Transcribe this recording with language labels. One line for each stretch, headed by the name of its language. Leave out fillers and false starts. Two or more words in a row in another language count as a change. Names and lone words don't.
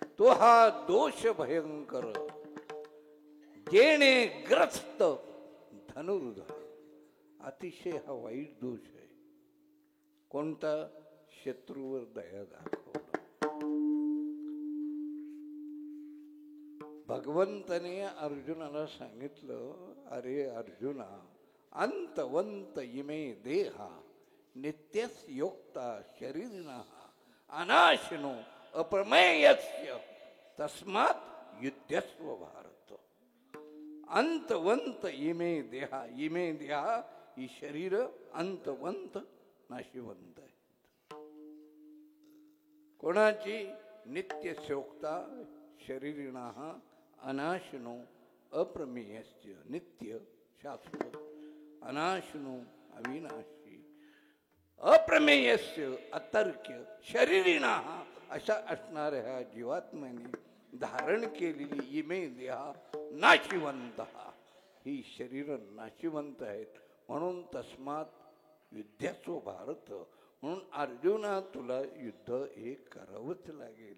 Marathi: हा दोष भयंकर जेणे ग्रस्त धनुर्धर. अतिशय हा वाईट दोष आहे. कोणता? शत्रूवर दया दाखवणं. भगवंताने अर्जुनाला सांगितलं, अरे अर्जुना,
Sanskrit: अंतवंत इमे देहा नित्यस योक्ता शरीरिणः अनाशिनो अप्रमेयस्य तस्मात् युध्यस्व भारत. अंतवंत इमे देहा. इमे देहा
Marathi: ही शरीर अंतवंत नाशिवंत आहे. कोणाची?
Sanskrit: नित्य शोक्ता शरीरिणः अनाशिनो अप्रमेयस्य.
Marathi: नित्य शाश्वत, अनाशिनो अविनाशी, अप्रमेयस्य अतर्क्य शरीरिणः अशा असणाऱ्या ह्या जीवात्म्याने धारण केलेली
Sanskrit: इमे देहा
Marathi: नाशिवंत. ही शरीर नाशिवंत आहेत. म्हणून
Sanskrit: तस्मात युद्धाचो भारत.
Marathi: म्हणून अर्जुना, तुला युद्ध हे करावंच लागेल.